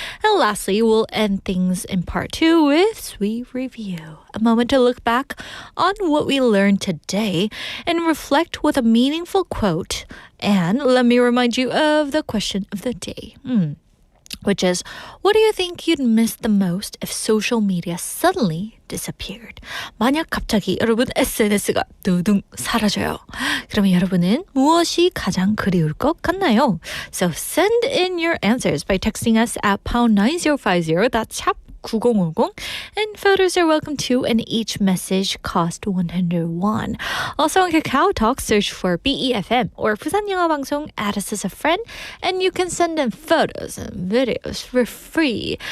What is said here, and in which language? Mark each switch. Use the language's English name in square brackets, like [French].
[English] And lastly, we'll end things in part 2 with Sweet Review, a moment to look back on what we learned today and reflect with a meaningful quote. And let me remind you of the question of the day, which is, what do you think you'd miss the most if social media suddenly disappeared? [Korean] 만약 갑자기 여러분 SNS가 두둥 사라져요. 그러면 여러분은 무엇이 가장 그리울 것 같나요? [English] So send in your answers by texting us at #9050. That's 샵 9050. And photos are welcome too, and each message cost 100 won. Also on Kakao Talk, search for BEFM or 부산영어방송, add us as a friend, and you can send in photos and videos for free.